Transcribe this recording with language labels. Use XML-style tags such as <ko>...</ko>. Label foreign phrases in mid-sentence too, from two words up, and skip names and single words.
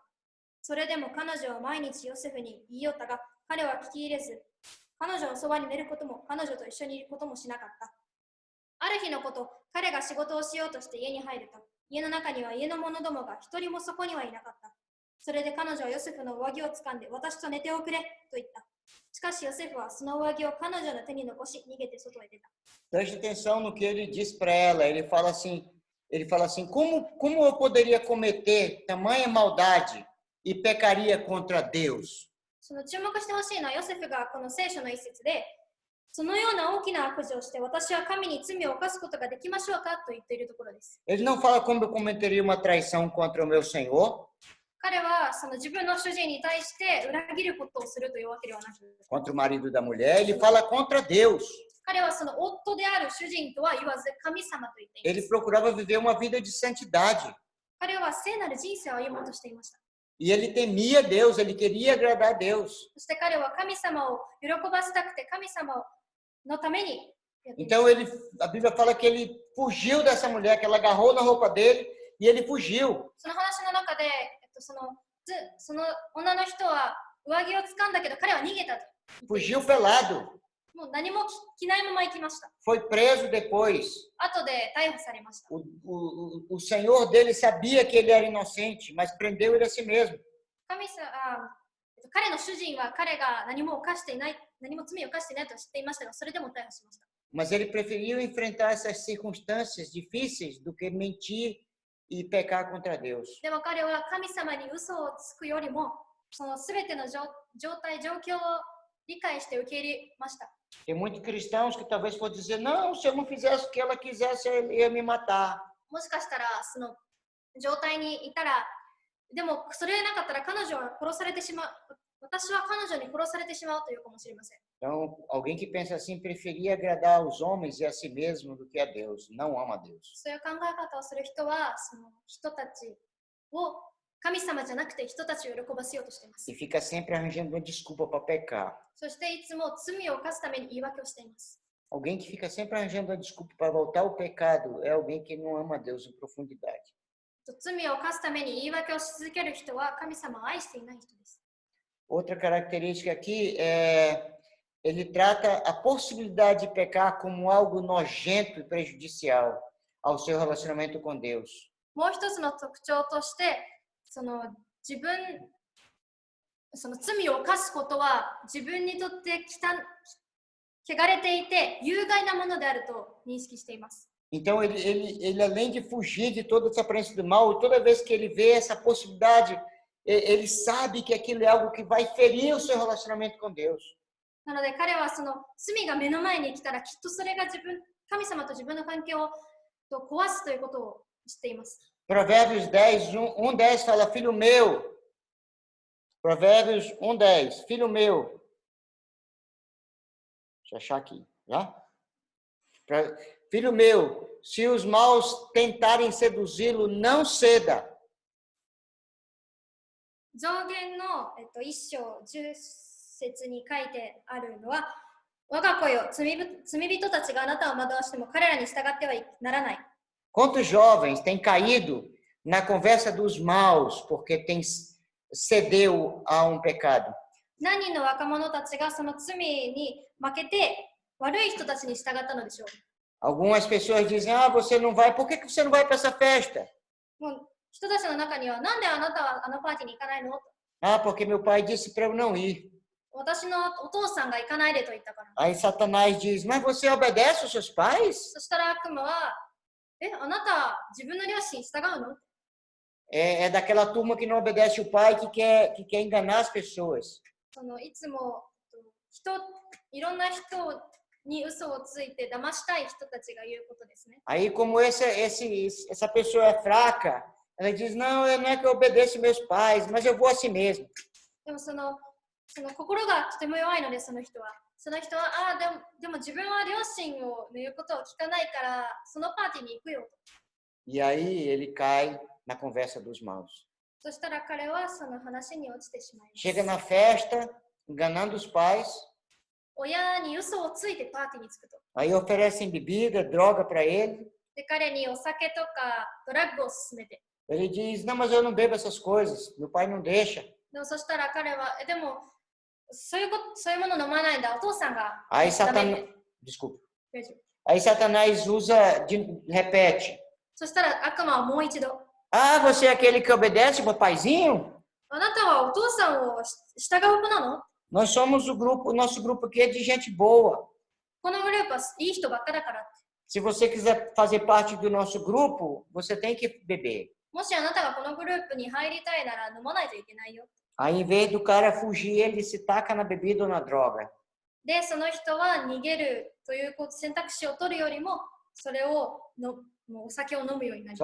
<ja>それでも彼女は毎日ヨセフに言いよったが、彼は聞き入れず、彼女のそばに寝ることも彼女と一緒にいることもしなかった。ある日のこと、彼が仕事をしようとして家に入ると、家の中には家の者どもが一人もそこにはいなかった。それで彼女はヨセフの上着をつかんで、私と寝ておくれと言った。しかしヨセフはその上着を彼女の手に残し、逃げて外へ出た。</ja> <pt>Preste atenção no que ele diz para ela. Ele fala assim, como eu poderia cometer tamanha maldade e pecaria contra Deus?</pt> <ja>その注目してほしいのはヨセフがこの聖書の一節で、そのような大きな悪事をして私は神に罪を犯すことができましょうかと言っているところです。</ja> <pt>Ele não fala como eu cometeria uma traição contra o meu Senhor,</pt> <ja>彼はその自分の主人に対して裏切ることをするというわけではなく、</ja> <pt>contra o marido da mulher, ele fala contra Deus.</pt> <ja>彼はその夫である主人とは言わず神様と言っていま</ja> <pt>Ele</pt> <ja>す。</ja> <pt>procurava viver uma vida de santidade.</pt> <ja>彼は聖なる人生を歩もうとしていました。</ja> <pt>E ele temia Deus, ele queria agradar a Deus.</pt> <ja>そして彼は神様を喜ばせたくて神様のためにやっていま</ja> <pt>Então a Bíblia fala que ele fugiu dessa mulher, que ela agarrou na roupa dele e ele fugiu.</pt> <ja>す。その話の中で、その女の人は上着を掴んだけど彼は逃げたと。</ja> <pt>Fugiu pelado.</pt> <ja>もう何も着ないまま行きました。</ja> <pt>Foi preso depois.</pt> <ja>後で逮捕されました。</ja> <pt>O senhor dele sabia que ele era inocente, mas prendeu ele a si mesmo.</pt> <ja>彼の主人は彼が何も罪を犯していないと知っていましたが、それでも逮捕しました。</ja> <pt>Mas ele preferiu enfrentar essas circunstâncias difíceis do que mentir e pecar contra Deus.</pt> <ja>でも彼は神様に嘘をつくよりも、その全ての状況を理解して受け入れました。</ja> <pt>Tem muitos cristãos que talvez podem dizer, não, se eu não fizesse o que ela quisesse, ele ia me matar.</pt> <ja>もしかしたらその状態にいたら、でもそれなかったら彼女は殺されてしまう。私は彼女に殺されてしまうというかもしれません。</ja> <pt>Então, alguém que pensa assim preferia agradar aos homens e a si mesmo do que a Deus. Não ama a Deus.</pt> <ja>そういう考え方をする人は、その人たちを神様じゃなくて人たちを喜ばせようとしています。</ja> <pt>E fica sempre arranjando uma desculpa para pecar.</pt> <ja>そしていつも罪を犯すために言い訳をしています。</ja> <pt>Alguém que fica sempre arranjando uma desculpa para voltar ao pecado é alguém que não ama a Deus em profundidade.</pt> <ja>罪を犯すために言い訳をし続ける人は神様を愛していない人です。</ja> <pt>Outra característica aqui é ele trata a possibilidade de pecar como algo nojento e prejudicial ao seu relacionamento com Deus.</pt> <ja>もう一つの特徴として、その罪を犯すことは自分にとって汚れていて有害なものであると認識しています。</ja> <pt>Então, ele além de fugir de toda essa aparência do mal, toda vez que ele vê essa possibilidade, ele sabe que aquilo é algo que vai ferir o seu relacionamento com Deus.</pt> <ja>なので彼はその罪が目の前に来たらきっとそれが神様と自分の関係を壊すということを知っています。</ja> <pt>Provérbios 10, 1:10 fala, filho meu. Provérbios 1:10, filho meu. Deixa eu achar aqui, já? Filho meu, se os maus tentarem seduzi-lo, não ceda.</pt> <ja>上限の、1章10節に書いてあるのは、我が子よ、罪人たちがあなたを惑わしても彼らに従ってはならない。</ja> <pt>Quantos jovens têm caído na conversa dos maus porque cedeu a um pecado?</pt> <ja>何人の若者たちがその罪に負けて悪い人たちに従ったのでしょう。</ja> <pt>Algumas pessoas dizem, você não vai, por que você não vai para essa festa?</pt> <ja>もう人たちの中には、なんであなたはあのパーティーに行かないの？</ja> <pt>Porque meu pai disse para eu não ir.</pt> <ja>私のお父さんが行かないでと言ったから。</ja> <pt>Aí Satanás diz, mas você obedece aos seus pais?</pt> <ja>そしたら悪魔は、あなた自分の両親に従うの？</ja> <pt>É daquela turma que não obedece o pai, que quer enganar as pessoas.</pt> <ja>そのいつもいろんな人に嘘をついて騙したい人たちが言うことですね。</ja> <pt>Aí, como essa pessoa é fraca, ela diz, não é que eu obedeço meus pais, mas eu vou assim mesmo.</pt> <ja>でもその心がとても弱いので、その人はでも自分は両親の言うことを聞かないからそのパーティーに行くよと。</ja> <pt>E aí ele cai na conversa dos maus.</pt> <ja>そしたら彼はその話に落ちてしまいます。</ja> <pt>Chega na festa, enganando os pais.</pt> <ja>親に嘘をついてパーティーに着くと。</ja> <pt>Aí oferecem bebida, droga para ele.</pt> <ja>で、彼にお酒とかドラッグを勧めて。</ja> <pt>Ele diz, não, mas eu não bebo essas coisas. Meu pai não deixa.</pt> <ja>でもそしたら彼は、でもそういうもの飲まないんだ。お父さんが。</ja> <pt>Aí Desculpa. Aí Satanás repete.</pt> <ja>そしたら悪魔はもう一度。</ja> <pt>você é aquele que obedece meu paizinho?</pt> <ja>あなたはお父さんを従う子なの？</ja> <pt>Nós somos nosso grupo aqui é de gente boa.</pt> <ja>このグループはいい人ばっかだから。</ja> <pt>Se você quiser fazer parte do nosso grupo, você tem que beber.</pt> <ja>もしあなたがこのグループに入りたいなら飲まないといけないよ。</ja> <pt>Aí, em vez do cara fugir, ele se taca na bebida ou na droga.</pt> <ja>で、その人は逃げるという選択肢を取るよりも、それをもうお酒を飲むようになり</ja>